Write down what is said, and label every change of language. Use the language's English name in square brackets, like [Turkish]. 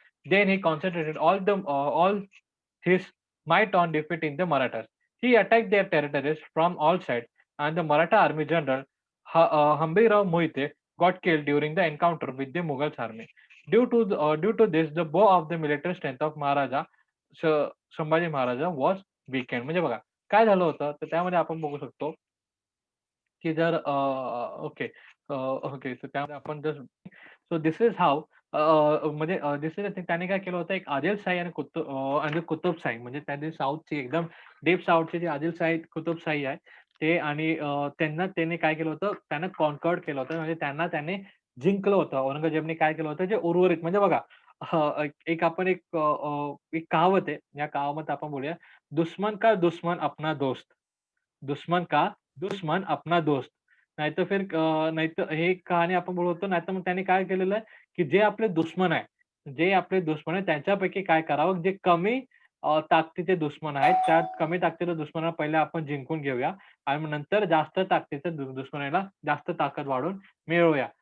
[English] Then he concentrated all his might on defeating the Marathas. He attacked their territories from all sides, and the Maratha army general Hambirao Mohite got killed during the encounter with the Mughals army. Due to this, the bow of the military strength of Maharaja Sambhaji Maharaja was weakened. [Marathi] म्हणजे बघा काय झालं होतं, तर त्यामध्ये आपण बघू शकतो, की जर ओके ओके, तर त्यामध्ये आपण जर [English] so this is how [Marathi] म्हणजे दिस इज त्याने काय केलं होतं, एक आदिलशाही आणि कुतुबशाही म्हणजे त्यांनी साऊथची एकदम डीप साऊथची जी आदिलशाही, कुतुबशाही आहे ते आणि त्यांना त्याने काय केलं होतं, त्यांना कॉन्कर्ड केलं होतं. म्हणजे त्यांना त्याने जिंकलं होतं. औरंगजेबने काय केलं होतं, जे उर्वरित म्हणजे बघा एक आपण एक कहावत आहे. या कहावत आपण बोलूया, [Hindi] "दुश्मन का दुश्मन अपना दोस्त." दुश्मन का दुश्मन अपना दोस्त. [Marathi] नाहीतर नाहीतर हे कहाणी आपण बोलतो. नाहीतर मग त्याने काय केलेलं आहे, की जे आपले दुश्मन आहे, जे आपले दुश्मन आहे त्यांच्यापैकी काय करावं, जे कमी ताकदीचे दुश्मन आहेत, त्या कमी ताकदीच्या दुश्मनाला पहिले आपण जिंकून घेऊया आणि मग नंतर जास्त ताकदीच्या दुश्मनाला जास्त ताकद वाढवून मिळवूया.